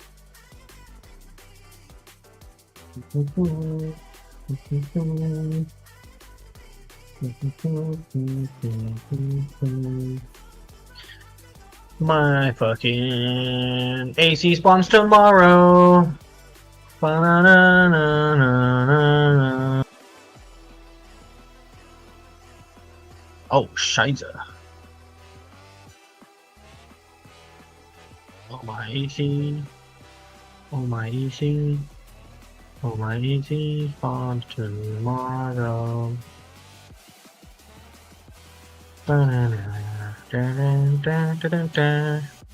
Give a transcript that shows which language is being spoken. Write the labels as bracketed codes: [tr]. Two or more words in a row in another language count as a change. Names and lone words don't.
[en] My fucking AC spawns tomorrow. Ba-na-na-na-na-na. Oh, Shiza. Oh, my AC. Oh, my AC. Oh, my AC spawns tomorrow. Ba-na-na-na-na-na-na-na-na.